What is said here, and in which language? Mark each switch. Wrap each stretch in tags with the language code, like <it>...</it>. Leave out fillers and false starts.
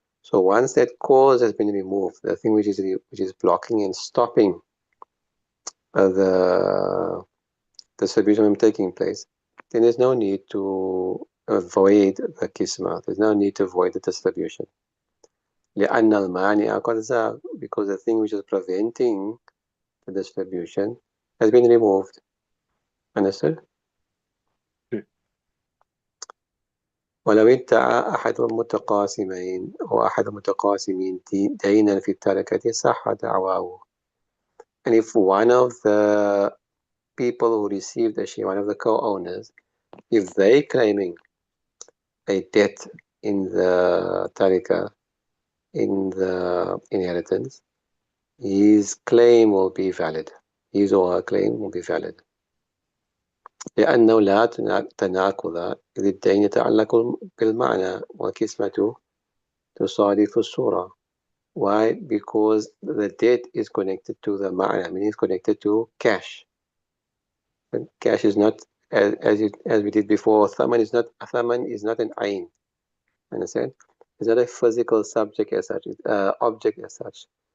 <en>So once that cause has been removed, the thing which is blocking and stopping the distribution from taking place, then there's no need to avoid the kisma. There's no need to avoid the distribution.</en> <ar>لأن المانع قد زال,</ar> <en>because the thing which is preventing the distribution has been removed. Understood? Okay.</en> <ar>ولو ادعى أحد المتقاسمين أو أحد المتقاسمين دينا في التركة صح دعواه.</ar> <en>And if one of the people who received the share, one of the co-owners, if they claiming a debt in the tarika, in the inheritance, his claim will be valid. His or her claim will be valid.</en> <ar>لأنه لا تناقض إذ الدين يتعلق بالمعنى والقسمة تصادف الصورة.</ar> <en>Why? Because the debt is connected to the ma'na, I mean it's connected to cash. And cash is not, as we did before, thaman is not an ayn. Understand? It's not a physical subject as such, object as such.</en>